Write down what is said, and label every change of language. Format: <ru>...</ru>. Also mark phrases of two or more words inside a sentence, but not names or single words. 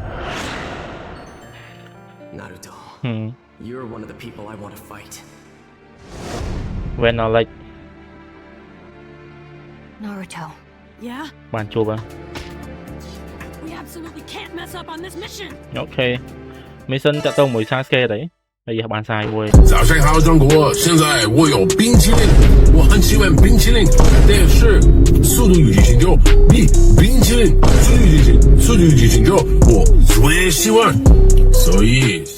<en>Naruto, you're one of the people I want to fight. when I like Naruto. Yeah?</en> <km>បានជួប</km> <en>We absolutely can't mess up on this mission.</en> <km>អូខេ mission តទៅមួយសាស្កេអីហើយយកបានសាយមួយ</km> <zh>早上好，中国！现在我有冰淇淋，我很喜欢冰淇淋，但是速度与激情就比冰淇淋速度与激情就我最喜欢，所以。</zh>